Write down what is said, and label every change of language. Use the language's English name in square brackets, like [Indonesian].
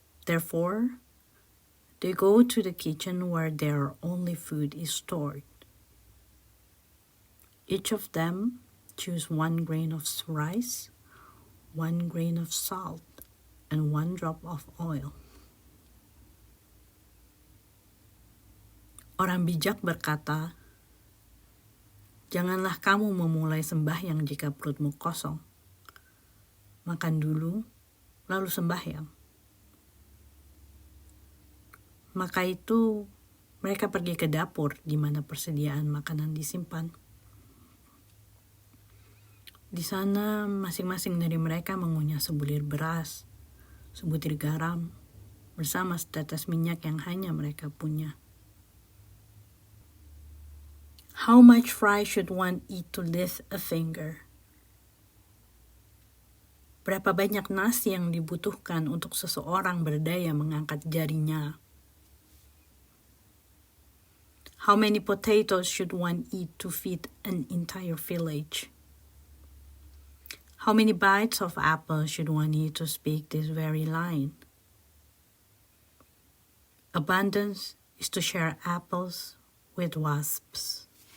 [English] Therefore, they go to the kitchen where their only food is stored. Each of them choose 1 grain of rice, 1 grain of salt, and 1 drop of oil. [Indonesian] Orang bijak berkata, "Janganlah kamu memulai sembahyang jika perutmu kosong. Makan dulu, lalu sembahyang." Maka itu, mereka pergi ke dapur di mana persediaan makanan disimpan. Di sana, masing-masing dari mereka mengunyah sebulir beras, sebutir garam, bersama setetes minyak yang hanya mereka punya. [English] How much rice should one eat to lift a finger? [Indonesian] Berapa banyak nasi yang dibutuhkan untuk seseorang berdaya mengangkat jarinya? [English] How many potatoes should one eat to feed an entire village? How many bites of apple should one eat to speak this very line? Abundance is to share apples with wasps.